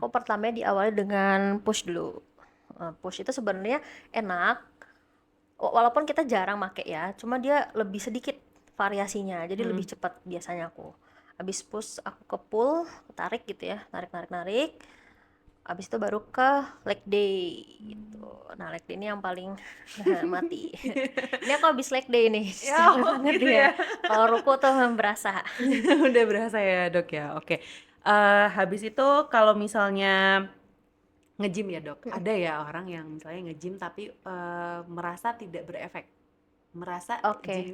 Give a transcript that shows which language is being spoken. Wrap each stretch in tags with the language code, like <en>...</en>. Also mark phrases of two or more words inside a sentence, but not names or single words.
<id>aku pertama diawali dengan push dulu. Push itu sebenarnya enak, walaupun kita jarang make ya, cuma dia lebih sedikit variasinya, jadi lebih mhm. cepat biasanya aku. Habis push aku ke pull, tarik gitu ya, tarik tarik tarik. Habis itu baru ke</id> <en>leg day</en> <id>gitu. Nah,</id> <en>leg day</en> <id>ini yang paling mati. Ini aku habis</id> <en>leg day</en> <id>nih, Ya, capek oh banget gitu ya. ya? Kalau ruku tuh berasa. Udah berasa ya, Dok, ya? Oke. Habis itu kalau misalnya nge-gym ya, Dok, ada ya orang yang misalnya nge-gym tapi, merasa tidak berefek, merasa Oke,</id>